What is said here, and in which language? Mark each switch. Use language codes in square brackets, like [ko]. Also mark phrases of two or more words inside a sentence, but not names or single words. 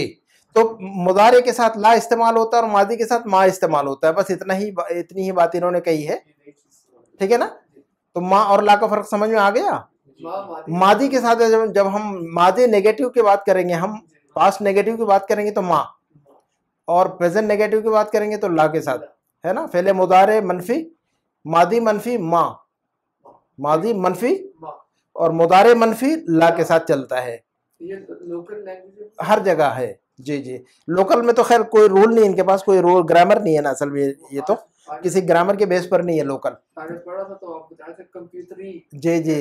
[ur] تو مضارع کے ساتھ لا استعمال ہوتا ہے اور ماضی کے ساتھ ما استعمال ہوتا ہے، بس اتنی ہی بات انہوں نے کہی ہے، ٹھیک ہے نا۔ تو ما اور لا کا فرق سمجھ میں آ گیا۔ ماضی کے ساتھ جب ہم ماضی نیگیٹو کی بات کریں گے، ہم [en] past negative [ur] کی بات کریں گے تو ما، اور [en] present negative [ur] کی بات کریں گے تو لا کے ساتھ، ہے نا۔ فعل مضارع منفی، ماضی منفی ما، ماضی منفی اور مضارع منفی لا کے ساتھ چلتا ہے، ہر جگہ ہے، جی جی۔ لوکل میں تو خیر کوئی رول نہیں، ان کے پاس کوئی [en] rule grammar [ur] نہیں ہے نا، اصل میں یہ تو کسی گرامر کے بیس پر نہیں ہے لوکل، جی جی۔